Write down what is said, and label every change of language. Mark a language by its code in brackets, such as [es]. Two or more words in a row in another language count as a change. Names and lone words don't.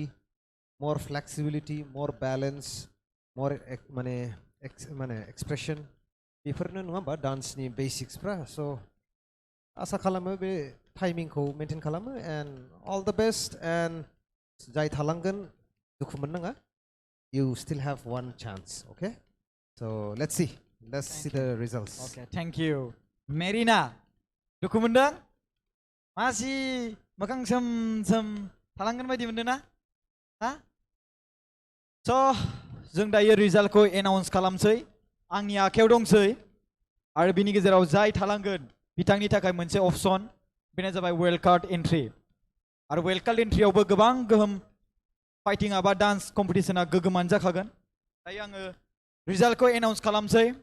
[brx] मर फ्लेक्सिबिलिटि मर बेलेन्स मर माने एक्सप्रेसन बेफोरनो नङा होमबा डान्सनि बेसिक्सफ्रा स' आसा खालामो बे टाइमिंखौ मेनटेन खालामो [en] and all the best and [brx] जाय थालांगोन दुखु मोननाङा [en] you still have one chance okay so let's see the results okay thank you [brx] Merina दुखु मोनदों मासि मोखां सोम थालांगोन बायदि मोनदों ना हा स' जों दायो रिजाल्टखौ एनाउन्स खालामसै आंनि आखायाव दंसै आरो बिनि गेजेराव जाय थालांगोन बिथांनि थाखाय मोनसे अपसन बेनो जाबाय [en] wild card entry [brx] आरो [en] wild card entry [brx] गोबां गोहोम फाइटिं आबा डान्स कम्पिटिशना गोगोमानो जाखागोन दायो आङो रिजाल्टखौ एनाउन्स खालामसै